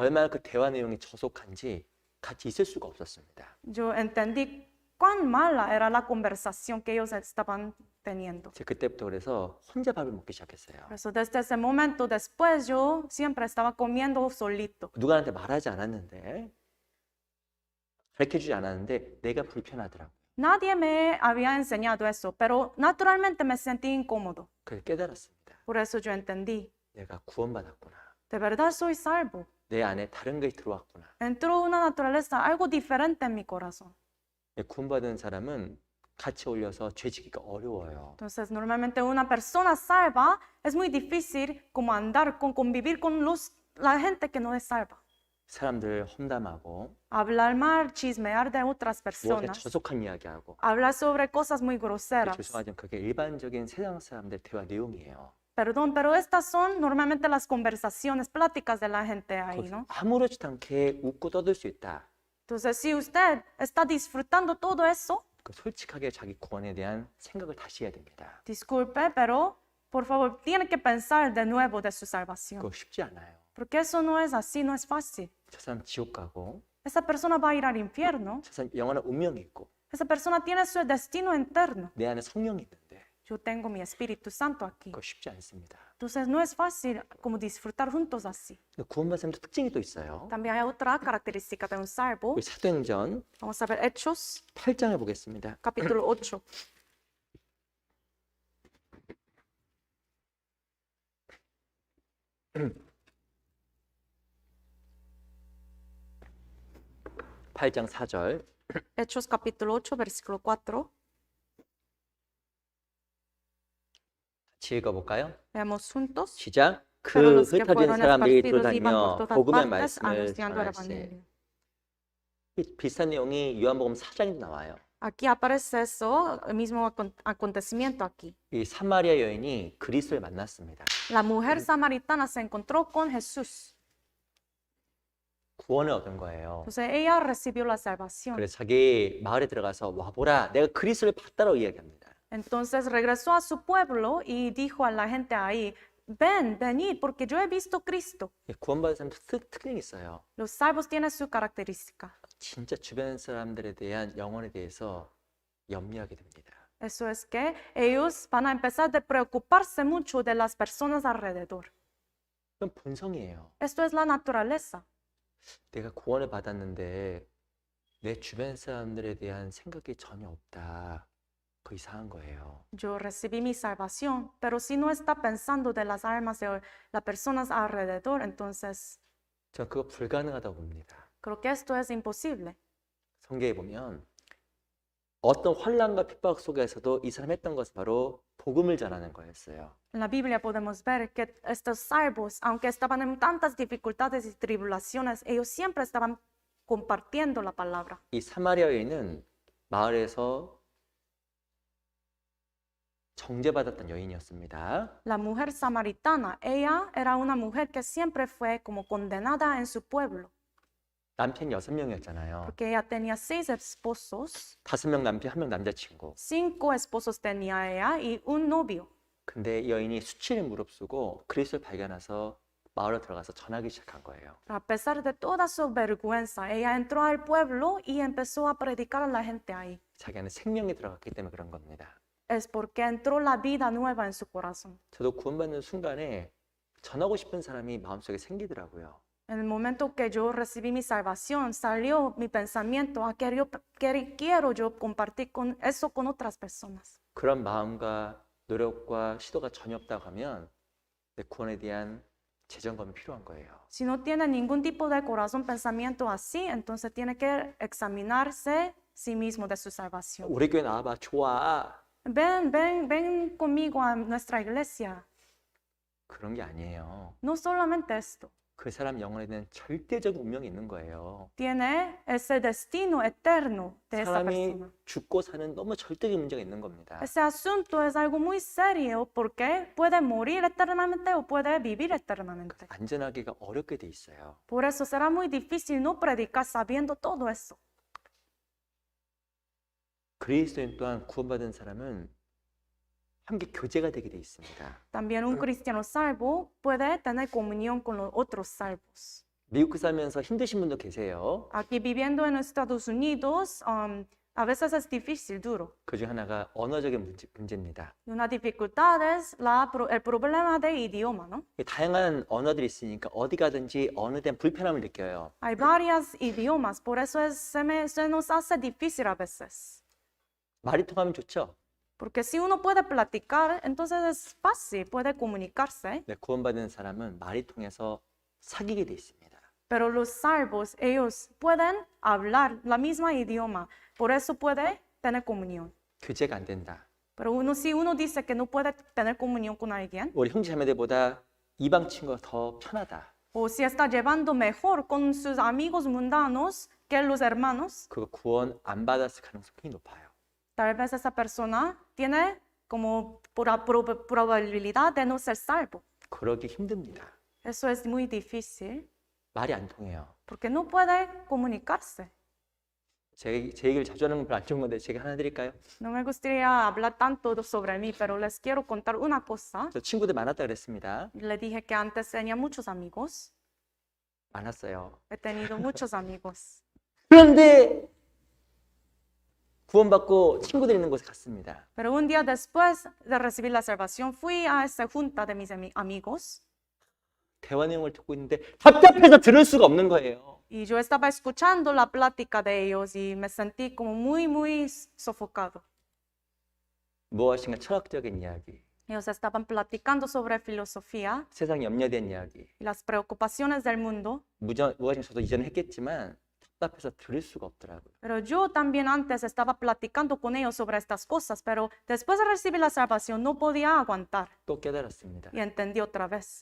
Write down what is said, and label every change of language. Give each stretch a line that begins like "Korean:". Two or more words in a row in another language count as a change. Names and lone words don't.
Korean: 얼마나 그 대화 내용이 저속한지 같이 있을 수가 없었습니다.
Spanish: Yo entendí cuán mala era la conversación que ellos estaban teniendo.
Korean: 제가 그때부터 그래서 혼자 밥을 먹기 시작했어요.
Spanish: Por eso desde ese momento después yo siempre estaba comiendo solito.
Korean: 누구한테 말하지 않았는데 가르쳐주지 않았는데 내가 불편하더라고요.
Spanish: Nadie me había enseñado eso, pero naturalmente me sentí incómodo.
Korean: 그래서 깨달았습니다.
Spanish: Por eso yo entendí,
Korean: 내가 구원받았구나.
Spanish: de verdad soy salvo.
Korean: 내 안에 다른 것이 들어왔구나.
Spanish: Entró una naturaleza, algo diferente en mi corazón.
Korean: 구원받은 사람은 같이 어울려서 죄지기가 어려워요.
Spanish: Entonces, normalmente una persona salva es muy difícil como andar convivir con la gente que no es salva.
Korean: 사람들 험담하고
Spanish: Hablar mal, chismear de otras
Korean: 무엇에
Spanish: personas,
Korean: 저속한 이야기하고
Spanish: hablar sobre cosas muy groseras.
Korean: 죄송하지만 그게 일반적인 세상 사람들의 대화 내용이에요.
Spanish: Perdón, pero estas son normalmente las conversaciones, pláticas de la gente ahí,
Korean: 거기서
Spanish: ¿no?
Korean: 아무렇지도 않게 웃고 떠들 수 있다.
Spanish: Entonces, si usted está disfrutando todo eso,
Korean: 그 솔직하게 자기 구원에 대한 생각을 다시 해야 됩니다.
Spanish: disculpe, pero por favor, tiene que pensar de nuevo de su salvación.
Korean: 그거 쉽지 않아요.
Spanish: Porque eso no es así, no es fácil.
Korean: 저 사람 지옥 가고
Spanish: Esa persona va a ir al infierno.
Korean: 저 사람 영원한 운명이 있고
Spanish: Esa persona tiene su destino eterno.
Korean: 내 안에 성령이 있는데
Spanish: Yo tengo mi Espíritu Santo aquí.
Korean: 그거 쉽지 않습니다.
Spanish: Entonces no es fácil como disfrutar juntos así.
Korean: 근데 구원받은 사람도 특징이 또 있어요.
Spanish: También hay otra característica de un salvo.
Korean: 우리 사도행전
Spanish: Vamos a ver Hechos,
Korean: 8장을 보겠습니다.
Spanish: capítulo 8.
Korean: 팔장 4절
Spanish: Hechos, capítulo 8, versículo 4.
Korean: 같이 읽어볼까요?
Spanish: Veamos juntos.
Korean: 시작.
Spanish: Pero
Korean: 그
Spanish: los que
Korean: 흩어진
Spanish: fueron
Korean: 사람들이
Spanish: esparcidos iban
Korean: 돌다니며
Spanish: por todas
Korean: 복음의
Spanish: partes
Korean: 말씀을
Spanish: anunciando el
Korean: 전할세.
Spanish: evangelio.
Korean: 비슷한 내용이 요한복음 4장에도 나와요.
Spanish: Aquí aparece eso, el mismo acontecimiento aquí.
Korean: 이 사마리아 여인이 그리스도를 만났습니다.
Spanish: La mujer samaritana se encontró con Jesús.
Korean: 구원을 얻은 거예요.
Spanish: Entonces ella recibió la salvación.
Korean: 그래서 자기 마을에 들어가서 와보라, 내가 그리스도를 봤다라고 이야기합니다.
Spanish: Entonces regresó a su pueblo y dijo a la gente ahí, ven, venid, porque yo he visto Cristo.
Korean: 구원받은 사람도 특징이 있어요.
Spanish: Los salvos tienen su característica.
Korean: 진짜 주변 사람들에 대한 영혼에 대해서 염려하게 됩니다.
Spanish: Eso es que ellos van a empezar a preocuparse mucho de las personas alrededor.
Korean: 그건 본성이에요.
Spanish: Esto es la naturaleza.
Korean: 내가 구원을 받았는데 내 주변 사람들에 대한 생각이 전혀 없다. 그 이상한 거예요.
Spanish: Yo recibí mi salvación, pero si no está pensando de las almas de las personas alrededor, entonces
Korean: 저는 그거 불가능하다고 봅니다.
Spanish: creo que esto es imposible.
Korean: 성경에 보면 어떤 환난과 핍박 속에서도 이 사람 했던 것은 바로 복음을 전하는 거였어요.
Spanish: En la Biblia podemos ver que estos salvos, aunque estaban en tantas dificultades y tribulaciones, ellos siempre estaban compartiendo la palabra.
Korean: 이 사마리아 여인은 마을에서 정죄받았던 여인이었습니다.
Spanish: La mujer samaritana, ella era una mujer que siempre fue como condenada en su pueblo,
Korean: 남편 6명이었잖아요.
Spanish: porque ella tenía 6 esposos,
Korean: 5명 남편, 1명 남자친구.
Spanish: 5 esposos tenía ella y un novio.
Korean: 근데 이 여인이 수치를 무릅쓰고 그리스도를 발견해서 마을에 들어가서 전하기 시작한 거예요.
Spanish: A pesar de toda su vergüenza, ella entró al pueblo y empezó a predicar a la gente ahí.
Korean: 자기 안에 생명이 들어갔기 때문에 그런 겁니다.
Spanish: Es porque entró la vida nueva en su corazón.
Korean: 저도 구원받는 순간에 전하고 싶은 사람이 마음속에 생기더라고요.
Spanish: En el momento que yo recibí mi salvación, salió mi pensamiento a que quiero yo compartir eso con otras personas.
Korean: 그런 마음과 노력과 시도가 전혀 없다고 하면 내 구원에 대한 재점검이 필요한 거예요.
Spanish: Si no tiene ningún tipo de corazón, pensamiento así, entonces tiene que examinarse sí mismo de su salvación.
Korean: 우리 교회 나와봐, 좋아.
Spanish: Ven conmigo a nuestra iglesia.
Korean: 그런 게 아니에요.
Spanish: No solamente esto.
Korean: 그 사람 영혼에 대한 절대적 운명이 있는 거예요.
Spanish: Tiene ese destino eterno de esa
Korean: 사람이
Spanish: persona.
Korean: 죽고 사는 너무 절대적 문제가 있는 겁니다.
Spanish: Ese asunto es algo muy serio porque puede morir eternamente o puede vivir eternamente.
Korean: 안전하기가 어렵게 돼 있어요.
Spanish: Por eso será muy difícil no predicar sabiendo todo eso.
Korean: 그리스도인 또한 구원받은 사람은 함께 교제가 되게 돼 있습니다.
Spanish: También un cristiano salvo puede tener comunión con los otros salvos.
Korean: 미국 살면서 힘드신 분도 계세요.
Spanish: Aquí viviendo en Estados Unidos, a veces es difícil, duro.
Korean: 그중 하나가 언어적인 문제입니다.
Spanish: Y una dificultad es el problema de idioma, ¿no?
Korean: 다양한 언어들이 있으니까 어디 가든지 언어에 대한 불편함을 느껴요.
Spanish: Hay varios idiomas, por eso se nos hace difícil a veces.
Korean: 말이 통하면 좋죠?
Spanish: Porque si uno puede platicar, entonces es fácil, puede comunicarse.
Korean: 네, 구원받은 사람은 말이 통해서 사귀게 돼 있습니다.
Spanish: Pero los salvos, ellos pueden hablar la misma idioma, por eso puede tener comunión.
Korean: 교제가 안 된다.
Spanish: Pero si uno dice que no puede tener comunión con alguien,
Korean: 우리 형제자매들보다 이방 친구가 더 편하다.
Spanish: o si está llevando mejor con sus amigos mundanos que los hermanos,
Korean: 그거 구원 안 받았을 가능성이 높아요.
Spanish: tal vez esa persona tiene como probabilidad de no ser salvo.
Korean: 그러기 힘듭니다.
Spanish: Eso es muy difícil
Korean: 말이 안 통해요.
Spanish: porque no puede comunicarse.
Korean: 제 얘기를 자주 하는 건 별로 안 좋은 건데 제가 하나 드릴까요?
Spanish: No me gustaría hablar tanto sobre mí, pero les quiero contar una cosa.
Korean: 저 친구들 많았다 그랬습니다.
Spanish: Le dije que antes tenía muchos amigos.
Korean: 많았어요.
Spanish: He tenido muchos amigos.
Korean: 그런데 구원받고 친구들 있는 곳에 갔습니다.
Spanish: Pero un día después de recibir la salvación, fui a esa junta de mis amigos
Korean: 대화 내용을 듣고 있는데 답답해서 들을 수가 없는 거예요.
Spanish: y yo estaba escuchando la plática de ellos y me sentí como muy sofocado.
Korean: 무엇인가 철학적인 이야기,
Spanish: Ellos estaban platicando sobre filosofía
Korean: 세상에 염려된 이야기,
Spanish: y las preocupaciones del mundo,
Korean: 무엇인가 저도 이전에 했겠지만 답답해서 들을 수가 없더라고요.
Spanish: pero yo también antes estaba platicando con ellos sobre estas cosas, pero después de recibir la salvación no podía aguantar
Korean: 또 깨달았습니다.
Spanish: y entendí otra vez